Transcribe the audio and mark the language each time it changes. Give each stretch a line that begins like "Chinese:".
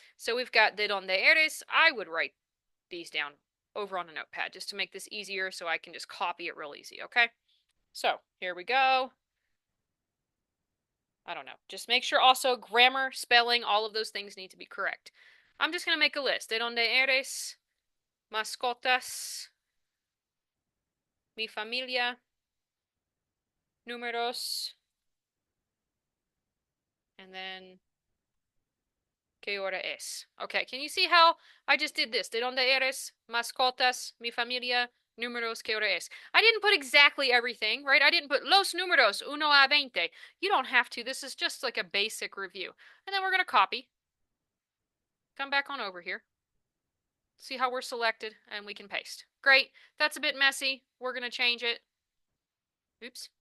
English: So we've got
Spanish: de donde eres.
English: I would write these down over on a notepad just to make this easier so I can just copy it real easy. Okay? So here we go. I don't know. Just make sure also grammar, spelling, all of those things need to be correct. I'm just going to make a list.
Spanish: De donde eres, mascotas, mi familia, números,
English: and then
Spanish: ¿qué hora es?
English: Okay, can you see how I just did this?
Spanish: ¿De dónde eres? Mascotas, mi familia, números, ¿qué hora es?
English: I didn't put exactly everything, right? I didn't put
Spanish: los números, 1 a 20.
English: You don't have to. This is just like a basic review. And then we're going to copy. Come back on over here. See how we're selected, and we can paste. Great. That's a bit messy. We're going to change it. Oops.